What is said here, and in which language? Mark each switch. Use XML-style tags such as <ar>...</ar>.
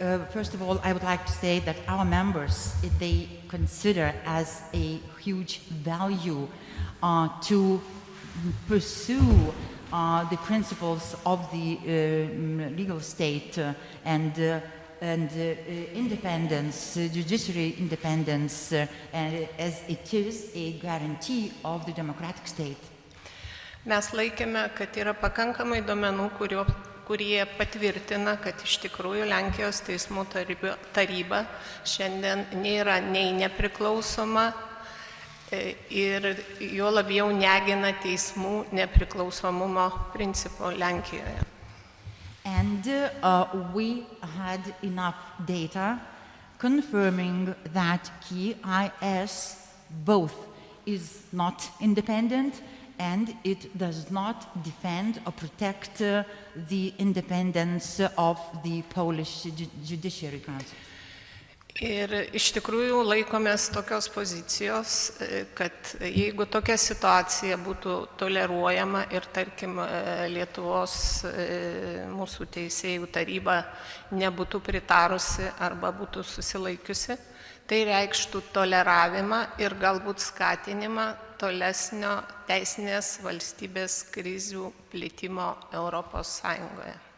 <en>First of all, I would like to say that our members, they consider as a huge value to pursue the principles of the legal state and independence, judiciary independence, as it is a guarantee of the democratic state.</en> <lt>Mes laikėme, kad yra pakankamai duomenų, kurie patvirtina, kad iš tikrųjų Lenkijos teismų taryba šiandien nėra nei nepriklausoma ir jo labiau negina teismų nepriklausomumo principo Lenkijoje.</lt> <en>And we had enough data confirming that KRS both is not independent and it does not defend or protect the independence of the Polish Judiciary Council.</en> <lt>Ir iš tikrųjų laikomės tokios pozicijos, kad jeigu tokia situacija būtų toleruojama ir, tarkim, Lietuvos mūsų teisėjų taryba nebūtų pritarusi arba būtų susilaikiusi, tai reikštų toleravimą ir galbūt skatinimą tolesnio teisinės valstybės krizių plitimo Europos Sąjungoje.</lt>